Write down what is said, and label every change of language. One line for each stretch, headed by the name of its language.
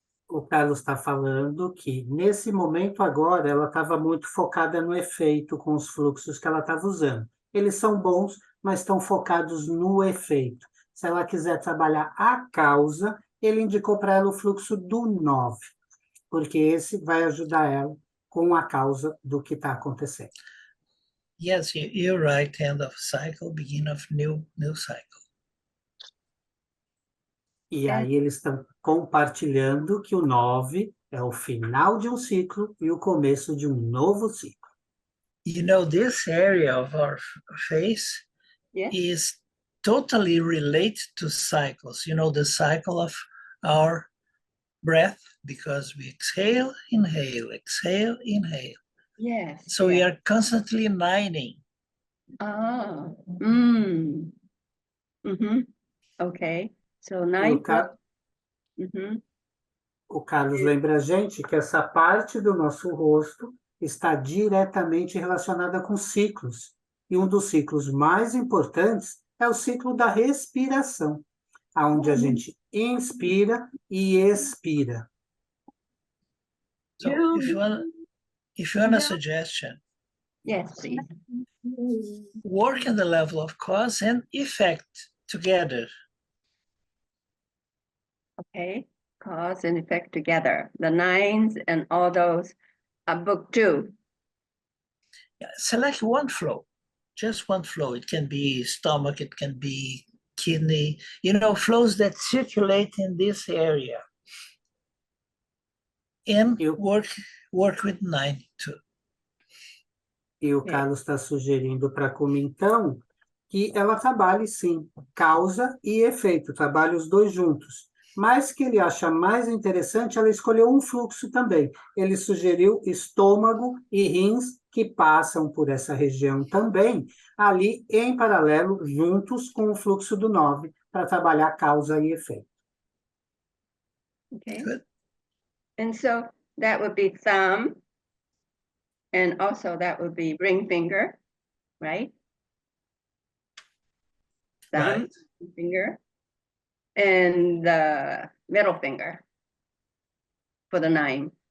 Portuguese: O Carlos está falando que, nesse momento agora, ela estava muito focada no efeito com os fluxos que ela estava usando. Eles são bons, mas estão focados no efeito. Se ela quiser trabalhar a causa, ele indicou para ela o fluxo do 9, porque esse vai ajudar ela com a causa do que está acontecendo.
English: Yes, you're right. End of cycle, beginning of new cycle.
Portuguese: E É. aí eles estão compartilhando que o 9 é o final de um ciclo e o começo de um novo ciclo.
English: You know, this area of our face Yeah. is totally related to cycles. You know, the cycle of our breath, because we exhale, inhale, exhale, inhale. Yes. So we yeah. are constantly lining. Ah. Mm. Mm-hmm. Okay. So
Portuguese: E
English: 9 plus. Mm-hmm.
Portuguese: o Carlos lembra a gente que essa parte do nosso rosto está diretamente relacionada com ciclos. E um dos ciclos mais importantes é o ciclo da respiração, onde a gente inspira e expira.
English: So if you want a suggestion, Yes, please. work in the level of cause and effect together. Okay. Cause and effect together. The 9s and all those book 2. Select one flow, just one flow. It can be stomach, it can be kidney, you know, flows that circulate in this area. And work with 9 too.
Portuguese: E o Carlos está sugerindo para a Kumi, então, que ela trabalhe, sim, causa e efeito, trabalhe os dois juntos. Mas que ele acha mais interessante, ela escolheu um fluxo também. Ele sugeriu estômago e rins, que passam por essa região também, ali em paralelo, juntos com o fluxo do 9, para trabalhar causa e efeito.
English: Okay. Good. And so that would be thumb. And also that would be ring finger, right? Thumb, Right. finger, and the middle finger for the 9.